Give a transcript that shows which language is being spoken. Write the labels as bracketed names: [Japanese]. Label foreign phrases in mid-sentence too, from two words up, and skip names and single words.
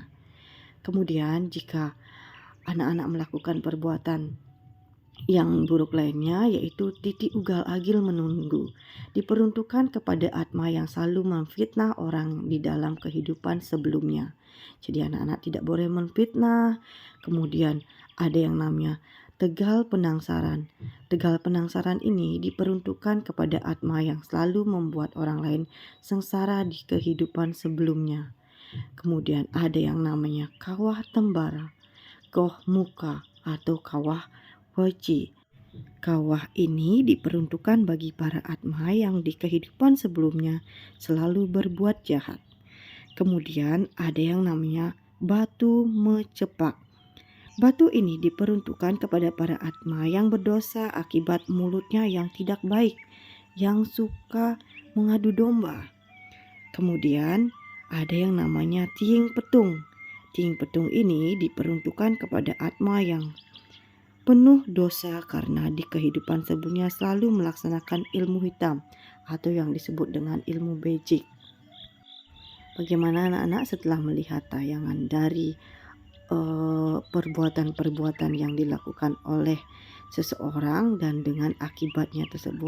[Indonesian] Kemudian jika anak-anak melakukan perbuatan yang buruk lainnya, yaitu titik ugal agil menunggu, diperuntukkan kepada atma yang selalu memfitnah orang di dalam kehidupan sebelumnya. Jadi anak-anak tidak boleh memfitnah. Kemudian ada yang namanya tegal penangsaran. Tegal penangsaran ini diperuntukkan kepada atma yang selalu membuat orang lain sengsara di kehidupan sebelumnya. Kemudian ada yang namanya kawah tembara, goh muka atau kawah weci. Kawah ini diperuntukkan bagi para atma yang di kehidupan sebelumnya selalu berbuat jahat. Kemudian ada yang namanya batu mecepak. Batu ini diperuntukkan kepada para atma yang berdosa akibat mulutnya yang tidak baik, yang suka mengadu domba. Kemudian ada yang namanya tiing petung. Tiing petung ini diperuntukkan kepada atma yang penuh dosa karena di kehidupan sebelumnya selalu melaksanakan ilmu hitam atau yang disebut dengan ilmu magic. Bagaimana anak-anak setelah melihat tayangan dari perbuatan-perbuatan yang dilakukan oleh seseorang dan dengan akibatnya tersebut?